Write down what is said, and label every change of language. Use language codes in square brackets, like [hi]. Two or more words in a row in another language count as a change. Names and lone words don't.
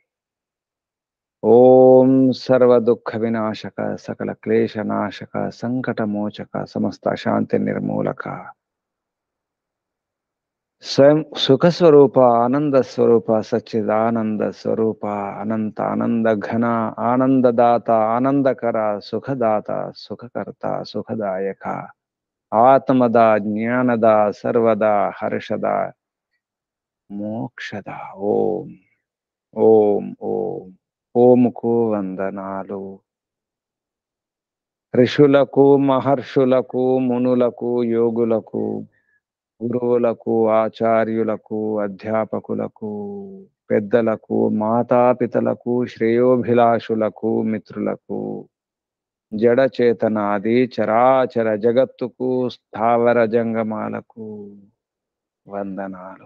[sa] ओम सर्व दुख विनाशक, सकल क्लेश नाशक, संकट मोचक, समस्त शांति निर्मूलक, स्वयं सुख स्वरूप, आनंद स्वरूप, सच्चिदानंद स्वरूप, अनंत आनंद घन, आनंददाता, आनंदकरा, सुखदाता, सुखकर्ता, सुखदायक, आत्मदा, ज्ञानदा, सर्वदा, हर्षदा, मोक्षदा। ओम ओम ओम। [te] ఓముకు వందనాలు. ఋషులకు, మహర్షులకు, మునులకు, యోగులకు, గురువులకు, ఆచార్యులకు, అధ్యాపకులకు, పెద్దలకు, మాతాపితలకు, శ్రేయోభిలాషులకు, మిత్రులకు, జడ చేతనాది చరాచర జగత్తుకు, స్థావర జంగమాలకు వందనాలు.